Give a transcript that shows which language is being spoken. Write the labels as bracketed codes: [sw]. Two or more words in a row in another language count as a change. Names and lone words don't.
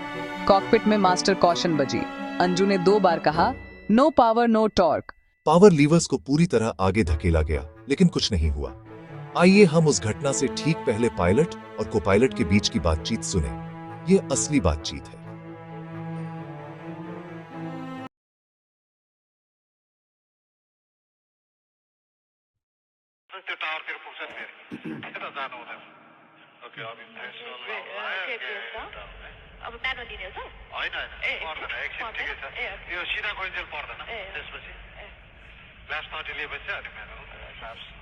[hi] कॉकपिट में [en] master caution [hi] बजी। अंजू ने 2 बार कहा, [en] no power no torque. power levers [hi] को पूरी तरह आगे धकेला गया, लेकिन कुछ नहीं हुआ। आइए हम उस घटना से ठीक पहले पायलट और को पायलट के बीच की बातचीत सुने। ये असली बातचीत है। [ne] अब म्यानुअली नै हो हैन पर्दैन एकछिन ठिकै छ यो सिधा गइन्जेल पर्दैन त्यसपछि क्लास 30 लिएपछि अनि [en] manual class